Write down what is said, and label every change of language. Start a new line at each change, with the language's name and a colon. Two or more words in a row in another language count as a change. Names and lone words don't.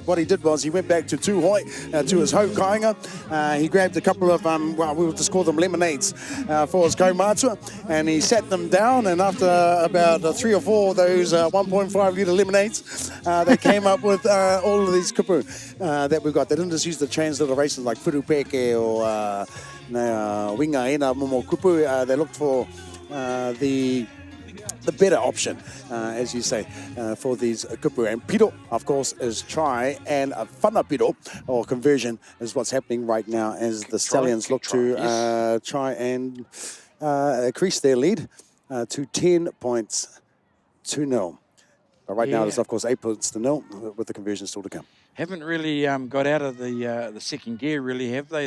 English: What he did was he went back to Tūhoi, to his home kāinga. He grabbed a couple of, we will just call them lemonades for his kaumātua, and he sat them down, and after about 3 or 4 of those 1.5 litre lemonades, they came up with all of these kupu that we've got. They didn't just use the transliterations like furupeke or
Māori: winga ina momo kupu.
English: They looked for the better option, as you say, for these kupu. And piro, of course, is try, and
Māori: whana piro,
English: or conversion, is what's happening right now as the Stallions look to try and increase their lead to 10 points to 0. But right now Yeah. it's, of course, 8 points to 0 with the conversion still to come. Haven't really got out of the second gear, really, have they?